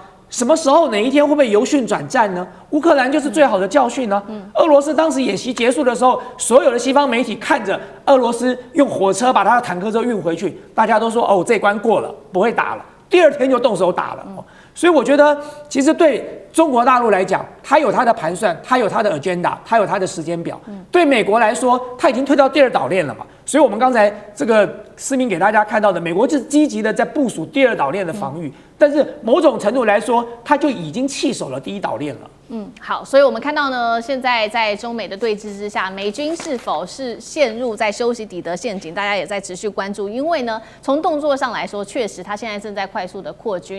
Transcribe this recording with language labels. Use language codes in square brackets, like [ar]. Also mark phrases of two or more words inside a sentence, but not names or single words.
[zh] 什麼時候哪一天會不會由訓轉戰呢？烏克蘭就是最好的教訓呢。俄羅斯當時演習結束的時候，所有的西方媒體看着俄羅斯用火車把他的坦克車運回去，大家都說哦，這關過了，不會打了。第二天就動手打了。所以我覺得，其實對中國大陸來講，它有它的盤算，它有它的 agenda， 它有它的時間表。對美國來說，它已經退到第二島鏈了嘛。所以我們剛才這個思明給大家看到的，美國就是積極的在部署第二島鏈的防禦，但是某種程度來說，它就已經棄守了第一島鏈了。好，所以我們看到呢，現在在中美的对峙之下，美軍是否是陷入在修昔底德陷阱，大家也在持續關注。因為呢，從动作上來說，確實它現在正在快速的擴軍。